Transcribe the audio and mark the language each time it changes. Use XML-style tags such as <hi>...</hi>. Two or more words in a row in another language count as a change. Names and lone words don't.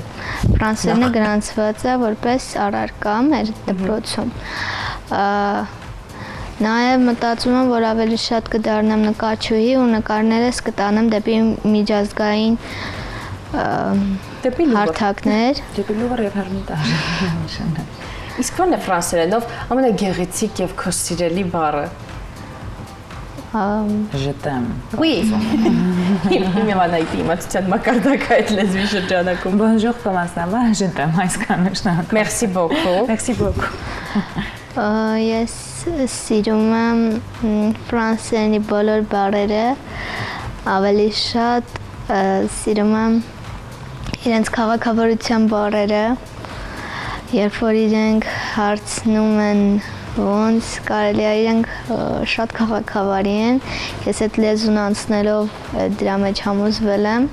<hy>Ֆրանսերենը գրանցված է որպես առարկա մեր դպրոցում։ Նաեւ մտածում եմ, որ ավելի շատ կդառնամ նկարչուհի ու նկարներս կտանեմ դեպի միջազգային հարթակներ։ Դեպի Լուվր եւ Հերմիտաժ։ Իսկ ո՞րն է ֆրանսերենով ամենագեղեցիկ եւ քո սիրելի բառը։</hy> <fr>Je t'aime. Oui.</fr> <hy>Իմ անայտի իմացության մակարդակը այդ լեզվի շրջանակում։</hy> <fr>Bonjour, comment ça va? Je t'aime</fr> <hy>այսքան շնորհակալ։</hy> <fr>Merci beaucoup. Merci beaucoup.</fr> <hy>Ես սիրում եմ ֆրանսերենի բոլոր բառերը, ավելի շատ սիրում եմ իրենց քաղաքավարության բառերը, երբ որ իրենք հարցնում են ոնց կարելի է իրենք շատ քաղաքավարի են, ես այդ լեզուն անցնելով դրա մեջ համոզվել եմ։</hy>